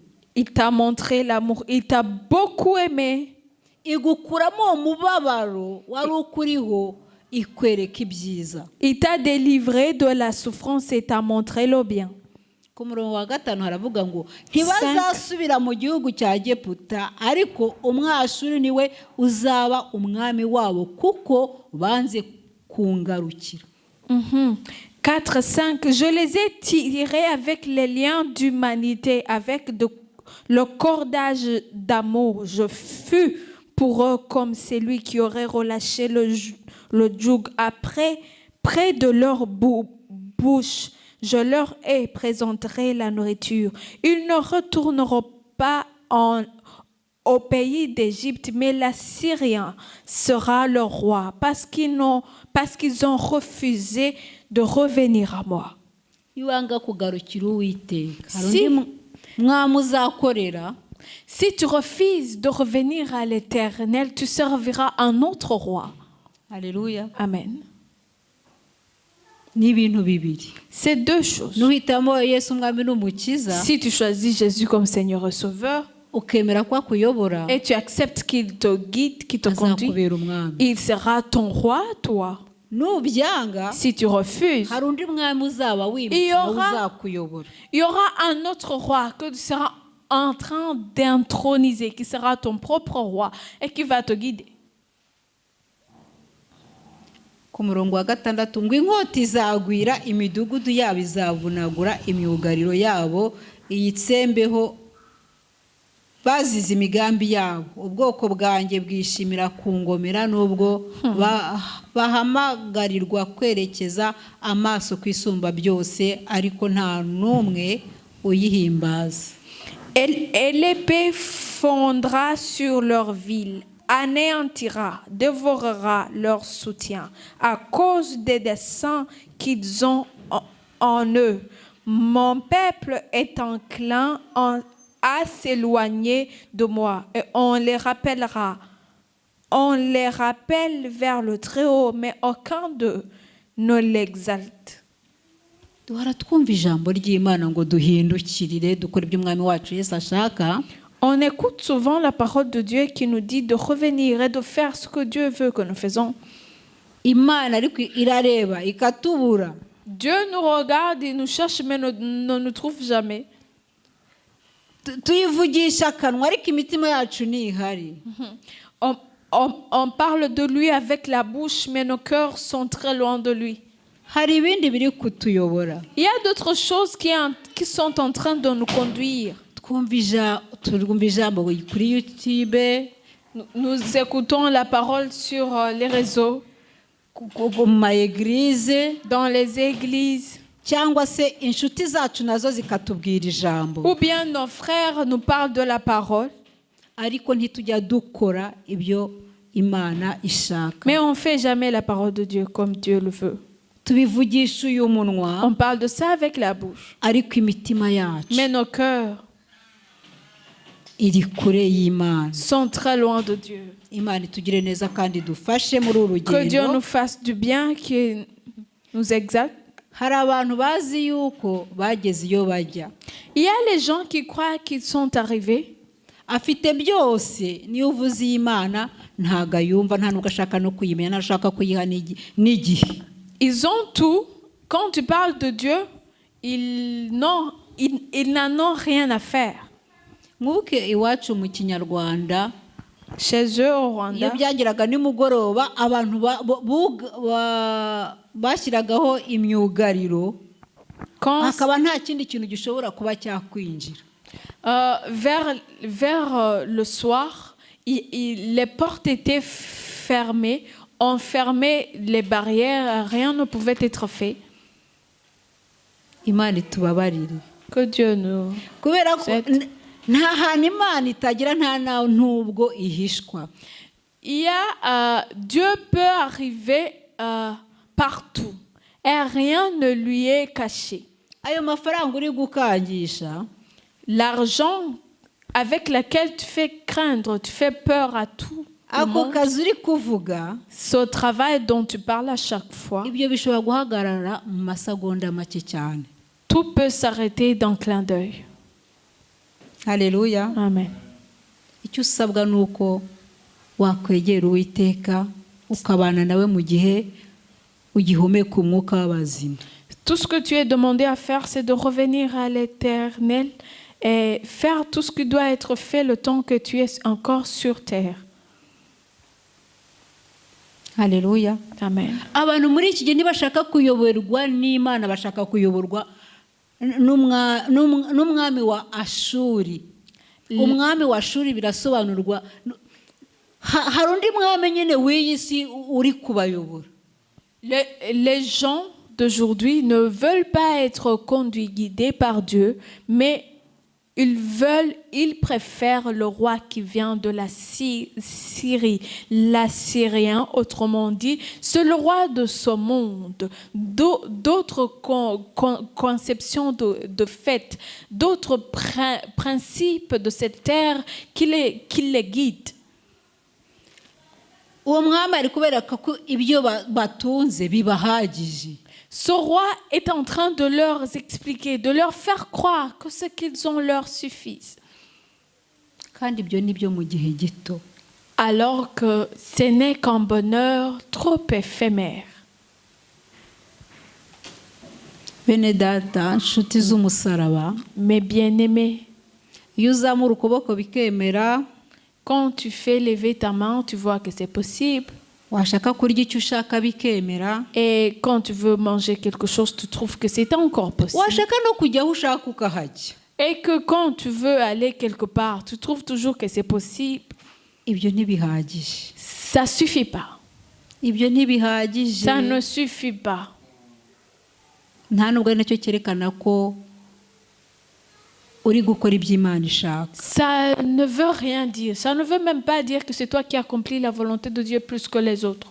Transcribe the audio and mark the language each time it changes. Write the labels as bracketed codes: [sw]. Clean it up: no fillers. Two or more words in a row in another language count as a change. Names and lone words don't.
[fr] Il t'a montré l'amour, il t'a beaucoup aimé. [rw] igukuramo umubabaro wari ukuriho, ikwereka ibyiza. [fr] Il t'a délivré de la souffrance et t'a montré le bien. [rw] Ku murongo wa 5 haravuga ngo ntibazasubira mu gihugu cya Egiputa, ariko umwashuri niwe uzaba umwami wabo kuko banze kungarukira. [fr] 4, 5. Je les ai tirés avec les liens d'humanité, avec le cordage d'amour. Je fus pour eux comme celui qui aurait relâché le joug. Après, près de leur bouche, je leur ai présenté la nourriture. Ils ne retourneront pas au pays d'Égypte, mais l'Assyrien sera leur roi, parce qu'ils ont refusé de revenir à moi. [rw] Iwanga kugarukira Uwiteka, hari undi mwami uzakorera. [fr] Si tu refuses de revenir à l'Éternel, tu serviras un autre roi. Alléluia. Amen. [rw] Ni ibintu bibiri. [fr] C'est deux choses. [rw] Nuhitamo Yesu umwami n'umukiza, [fr] Si tu choisis Jésus comme Seigneur et Sauveur, [rw] ukemera ko akuyobora, [fr] et tu acceptes qu'il te guide, qu'il te conduit, [rw] azakubera umwami. [fr] il sera ton roi, toi. [rw] Nubyanga, [fr] Si tu refuses, [rw] hari undi mwami uzaba wimutse uzakuyobora. [fr] il y aura un autre roi que tu seras en train d'introniser, qui sera ton propre roi et qui va te guider. [rw] Ku murongo wa 6 ngo inkota izagwira imidugudu yabo, izavunagura imyugariro yabo, iyitsembeho bazize imigambi yabo. Ubwoko bwanjye bwishimira kungomera nubwo bahamagarirwa kwerekeza amaso ku isumba byose, ariko nta n'umwe uyihimbaza. [fr] Et l'épée fondra sur leur ville, anéantira, dévorera leur soutien à cause des desseins qu'ils ont en eux. Mon peuple est enclin à s'éloigner de moi et on les rappellera. On les rappelle vers le Très-Haut, mais aucun d'eux ne l'exalte. [rw] Duhora twumva ijambo ry'Imana ngo duhindukirire dukora ibyo umwami wacu Yesu ashaka. [fr] On écoute souvent la parole de Dieu qui nous dit de revenir et de faire ce que Dieu veut que nous faisons. [rw] Imana ariko irareba ikatubura. [fr] Dieu nous regarde et nous cherche mais ne nous trouve jamais. [rw] Tuyivugisha akanwa ariko imitima yacu ntihari. [fr] On parle de lui avec la bouche mais nos cœurs sont très loin de lui. [rw] Hari ibindi biri kutuyobora. [fr] Il y a d'autres choses qui sont en train de nous conduire. [rw] Twumva ijambo kuri YouTube, [fr] Nous écoutons la parole sur les réseaux, [rw] mu ma-église, [fr] dans les églises, [rw] cyangwa se inshuti zacu nazo zikatubwira ijambo, [fr] ou bien nos frères nous parlent de la parole, [rw] ariko ntitujya dukora ibyo Imana ishaka. [fr] mais on ne fait jamais la parole de Dieu comme Dieu le veut. [rw] Tubivugisha uyu munwa, [fr] On parle de ça avec la bouche, [rw] ariko imitima yacu [fr] mais nos cœurs [rw] iri kure y'Imana. [fr] sont très loin de Dieu. [rw] Imana itugire neza kandi dufashe muri uru [fr] Que Dieu [rw] rugendo. [fr] nous fasse du bien, qu'il nous exalte. [rw] Hari abantu bazi yuko bageze iyo bajya. [fr] Il y a les gens qui croient qu'ils sont arrivés. [rw] Afite byose, niyo uvuze Imana ntago ayumva, nta nubwo ashaka no kuyimenya, ntashaka kuyiha n'igihe. [fr] Ils ont tout. Quand tu parles de Dieu, ils n'en ont rien à faire. [rw] Nk'uko iwacu mu Kinyarwanda, [fr] Chez eux au [rw] iyo Rwanda, byageraga nimugoroba abantu bashyiragaho imyugariro, hakaba nta kindi kintu gishobora kuba cyakwinjira. [fr] vers le soir, les portes étaient fermées. On fermait les barrières, rien ne pouvait être fait. [rw] Imana itubabarire. [fr] Que Dieu nous [rw] Kubera ko [fr] aide. [rw] nta hantu imana itagira nta nubwo ihishwa. [fr] Dieu peut arriver partout et rien ne lui est caché. [rw] Ayo mafaranga uri gukangisha, [fr] l'argent avec lequel tu fais craindre, tu fais peur à tout le [rw] ako [fr] monde, [rw] kazi uri kuvuga, [fr] ce travail dont tu parles à chaque fois, [rw] ibyo bishobora guhagarara mu masegonda make cyane. [fr] tout peut s'arrêter d'un clin d'œil. [rw] Haleluya. Amen. Icyo usabwa ni uko wakwegera Uwiteka ukabana nawe mu gihe ugihumeka umwuka w'abazima. [fr] Tout ce que tu es demandé à faire, c'est de revenir à l'Éternel et faire tout ce qui doit être fait le temps que tu es encore sur terre. [rw] Haleluya. Amen. Abantu muri iki gihe ntibashaka kuyoborwa n'Imana, bashaka kuyoborwa n'umwami wa Ashuri. Umwami wa Ashuri birasobanurwa, hari undi mwami nyine w'iyi si uri kubayobora. [fr] Les gens d'aujourd'hui ne veulent pas être conduits, guidés par Dieu, mais ils préfèrent le roi qui vient de la Syrie, l'Assyrien, autrement dit, c'est le roi de ce monde. D'autres conceptions de fait, d'autres principes de cette terre qui les guident. [rw] Uwo mwami ari kubereka ko ibyo batunze bibahagije. [fr] Ce roi est en train de leur expliquer, de leur faire croire que ce qu'ils ont leur suffit. [rw] Kandi ibyo ni byo mu gihe gito. [fr] Alors que ce n'est qu'un bonheur trop éphémère. [rw] Bene data, nshuti z'umusaraba, [fr] Mes bien-aimés, [rw] iyo uzamura ukuboko bikemera, [fr] quand tu fais lever ta main, tu vois que c'est possible. [rw] washaka kurya icyo ushaka bikemera, [fr] Et quand tu veux manger quelque chose, tu trouves que c'est encore possible. [rw] washaka no kujya aho ushaka ukahajya. [fr] Et que quand tu veux aller quelque part, tu trouves toujours que c'est possible. [rw] Ibyo ntibihagije. [fr] Ça suffit pas. [rw] Ibyo ntibihagije. [fr] Ça ne suffit pas. [rw] Nta nubwo ari nacyo cyerekana ko uri gukora ibyo Imana ishaka. [fr] Ça ne veut rien dire. Ça ne veut même pas dire que c'est toi qui accomplis la volonté de Dieu plus que les autres.